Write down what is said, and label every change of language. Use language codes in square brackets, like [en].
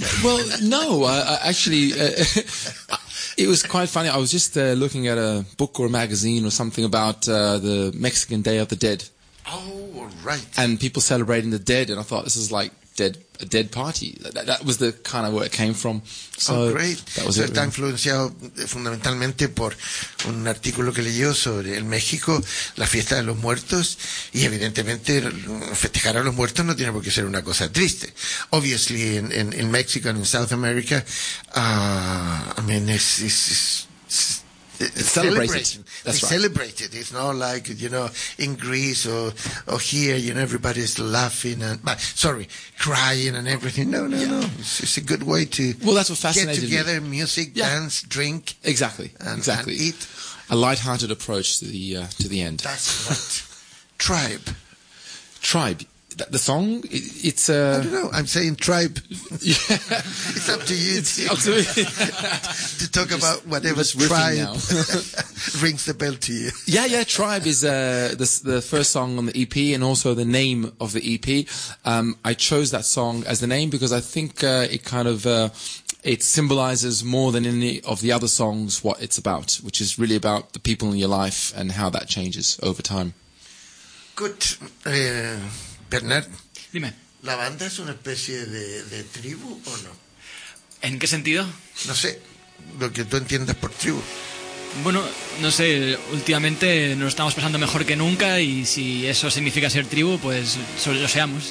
[en] Well, no. I actually, it was quite funny. I was just looking at a book or a magazine or something about the Mexican Day of the Dead. Oh, right. And people celebrating the dead. And I thought, this is like a dead party. That was the kind of where it came from. So great. That was it. [es] Está influenciado fundamentalmente por un artículo que leyó sobre el México, la fiesta de los muertos, y evidentemente festejar a los muertos no tiene por qué ser una cosa triste. [en] Obviously, in Mexico and in South America, it's celebrated. That's right. Celebrated. It's not like, you know, in Greece or here, you know, everybody's laughing and crying and everything. No. It's a good way to That's what fascinated get together, me. Music, dance, drink. Exactly. And eat. A lighthearted approach to the end. That's right. Tribe. Tribe. The song, it's... I don't know. I'm saying tribe. Yeah. It's up to you. It's up to me. To talk just, about whatever tribe rings the bell to you. Yeah. Tribe is the first song on the EP and also the name of the EP. I chose that song as the name because I think it kind of... it symbolizes more than any of the other songs what it's about, which is really about the people in your life and how that changes over time. Good. Bernard, [es] dime. ¿La banda es una especie de tribu o no? ¿En qué sentido? No sé, lo que tú entiendas por tribu. Bueno, no sé, últimamente nos estamos pasando mejor que nunca y si eso significa ser tribu, pues lo seamos.